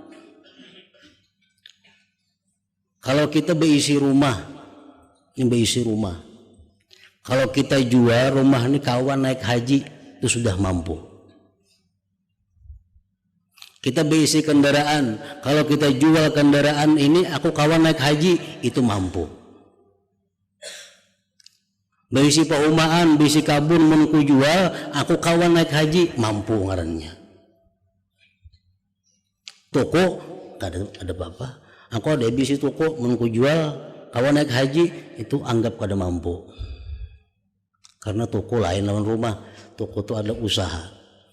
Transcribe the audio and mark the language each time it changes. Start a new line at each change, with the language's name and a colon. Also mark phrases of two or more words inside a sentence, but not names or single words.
Banjar: Kalau kita berisi rumah, kalau kita jual rumah ini kawan naik haji, itu sudah mampu. Kita berisi kendaraan, kalau kita jual kendaraan ini, aku kawan naik haji, itu mampu. Berisi paumaan, berisi kabun, menku jual, aku kawan naik haji, mampu ngarannya. Toko, ada apa-apa. Aku ada berisi toko, menku jual, kawan naik haji, itu anggap kada mampu. Karena toko lain lawan rumah, toko itu ada usaha.